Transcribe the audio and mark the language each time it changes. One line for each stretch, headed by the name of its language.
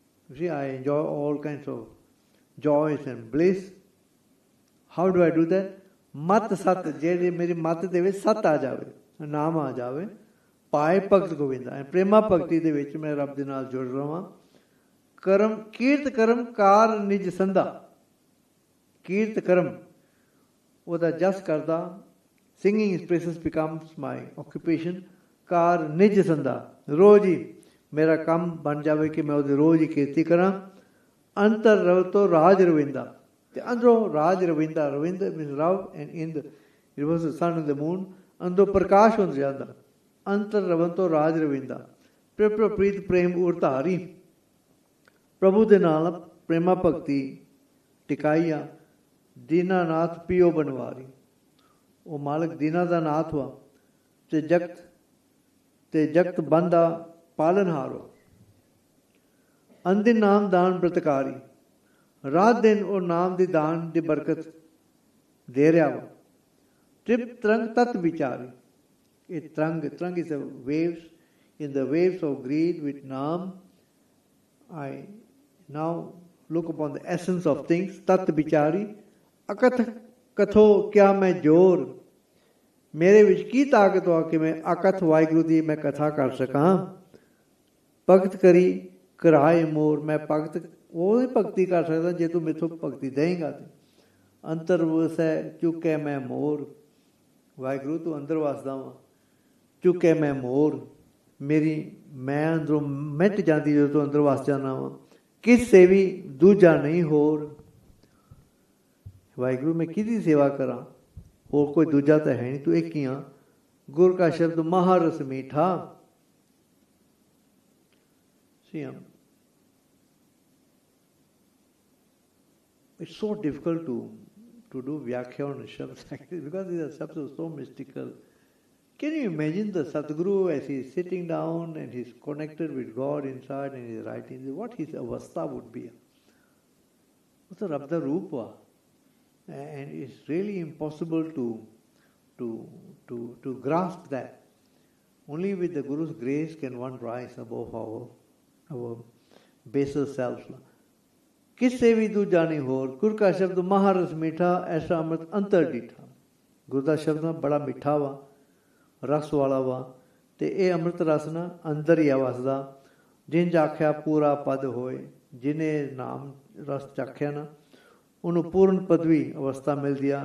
English: You see, I enjoy all kinds of joys and bliss. How do I do that?
Punjabi: Mat sat, ਜਿਹੜੇ ਮੇਰੀ ਮਤ ਦੇ ਵਿੱਚ ਸਤ ਆ ਜਾਵੇ, ਨਾਮ ਆ ਜਾਵੇ, ਪਾਏ ਭਗਤ ਗੋਬਿੰਦਾ, ਪ੍ਰੇਮਾ ਭਗਤੀ ਦੇ ਵਿੱਚ ਮੈਂ ਰੱਬ ਦੇ ਨਾਲ ਜੁੜ ਰਵਾਂ। ਕਰਮ ਕੀਰਤ ਕਰਮ ਕਾਰ ਨਿਜ ਸੰਧਾ, ਕੀਰਤ ਕਰਮ ਉਹਦਾ ਜਸ ਕਰਦਾ।
English: Singing his praises becomes my occupation.
Punjabi: ਕਾਰ ਨਿਜ ਸੰਧਾ, ਰੋਜ਼ ਹੀ ਮੇਰਾ ਕੰਮ ਬਣ ਜਾਵੇ ਕਿ ਮੈਂ ਉਹਦੀ ਰੋਜ਼ ਹੀ ਕੀਰਤੀ ਕਰਾਂ। ਅੰਤਰ ਰਵ ਤੋਂ ਰਾਜ ਰਵਿੰਦਾ, ਤੇ ਅੰਦਰੋਂ ਰਾਜ ਰਵਿੰਦਾ, Arvind
English: means ਰਵ and ਇੰਦ, it was the sun and the moon,
Punjabi: ਅੰਦਰੋਂ ਪ੍ਰਕਾਸ਼ ਹੁੰਦਾ ਜਾਂਦਾ। ਅੰਤਰ ਰਵਨ ਤੋਂ ਰਾਜ ਰਵਿੰਦਾ, ਪ੍ਰੀਤ ਪ੍ਰੇਮ ਉਰਧਾਰੀ, ਪ੍ਰਭੂ ਦੇ ਨਾਲ ਪ੍ਰੇਮਾ ਭਗਤੀ ਟਿਕਾਈ ਆ। ਦੀਨਾਨਾਥ ਪੀਓ ਬਨਵਾਰੀ, ਉਹ ਮਾਲਕ ਦੀਨਾ ਦਾ ਨਾਥ ਵਾ, ਤੇ ਜਗਤ ਬੰਦ ਦਾ ਪਾਲਨਹਾਰ ਵਾ। ਅੰਦਿਨ ਨਾਮ ਦਾਨ ਬ੍ਰਤਕਾਰੀ, ਰਾਤ ਦਿਨ ਉਹ ਨਾਮ ਦੀ ਦਾਨ ਦੀ ਬਰਕਤ ਦੇ ਰਿਹਾ ਵਾ। ਤ੍ਰਿਪ ਤਰੰਗ ਤਤ ਵਿਚਾਰੀ, ਇਹ ਤਰੰਗ
English: is the waves, in the waves of greed with naam I now look upon the essence of things।
Punjabi: ਤਤ ਵਿਚਾਰੀ ਅਕਥ ਕਥੋ ਕਿਆ ਮੈਂ ਜੋਰ, ਮੇਰੇ ਵਿੱਚ ਕੀ ਤਾਕਤ ਆ ਕਿ ਮੈਂ ਅਕਥ ਵਾਹਿਗੁਰੂ ਦੀ ਮੈਂ ਕਥਾ ਕਰ ਸਕਾਂ। ਭਗਤ ਕਰੀ ਕਰਾਏ ਮੋਰ, ਮੈਂ ਭਗਤ ਉਹਦੀ ਭਗਤੀ ਕਰ ਸਕਦਾ ਜੇ ਤੂੰ ਮੈਥੋਂ ਭਗਤੀ ਦੇਂਗਾ। ਤੇ ਅੰਤਰ ਵਸੈ ਚੁੱਕੇ ਮੈਂ ਮੋਰ, ਵਾਹਿਗੁਰੂ ਤੂੰ ਅੰਦਰ ਵਸਦਾ ਵਾ, ਚੁੱਕੇ ਮੈਂ ਮੋਰ, ਮੇਰੀ ਮੈਂ ਅੰਦਰੋਂ ਮਿਟ ਜਾਂਦੀ ਜਦੋਂ ਤੂੰ ਅੰਦਰ ਵਸ ਜਾਣਾ ਵਾ। ਕਿਸ ਸੇਵੀ ਦੂਜਾ ਨਹੀਂ ਹੋਰ, ਵਾਹਿਗੁਰੂ ਮੈਂ ਕਿਹਦੀ ਸੇਵਾ ਕਰਾਂ, ਹੋਰ ਕੋਈ ਦੂਜਾ ਤਾਂ ਹੈ ਨਹੀਂ, ਤੂੰ ਇੱਕ ਹੀ ਆ। ਗੁਰ ਕਾ ਸ਼ਬਦ ਮਹਾਰਸ ਮੀਠਾ।
English: See, it's so difficult to do Viakhia on shabds like this because these are shabds are so mystical. Can you imagine the Sadguru as he is sitting down and he is connected with God inside and he is writing, what his avastha would be? What's the Rabda Rupa? And it's really impossible to grasp that. Only with the Guru's grace can one rise above our baser self.
Punjabi: ਕਿਸੇ ਵੀ ਦੂਜਾ ਨਹੀਂ ਹੋਰ, ਗੁਰ ਕਾ ਸ਼ਬਦ ਮਹਾਰਸ ਮੀਠਾ, ਐਸਾ ਅੰਮ੍ਰਿਤ ਅੰਤਰ ਡੀਠਾ। ਗੁਰੂ ਦਾ ਸ਼ਬਦ ਨਾ ਬੜਾ ਮਿੱਠਾ ਵਾ, ਰਸ ਵਾਲਾ ਵਾ, ਤੇ ਇਹ ਅੰਮ੍ਰਿਤ ਰਸ ਨਾ ਅੰਦਰ ਹੀ ਆ ਵਸਦਾ। ਜਿਨ ਆਖਿਆ ਪੂਰਾ ਪਦ ਹੋਏ, ਜਿਹਨੇ ਨਾਮ ਰਸ ਚਾਖਿਆ ਨਾ ਉਹਨੂੰ ਪੂਰਨ ਪਦਵੀ ਅਵਸਥਾ ਮਿਲਦੀ ਆ।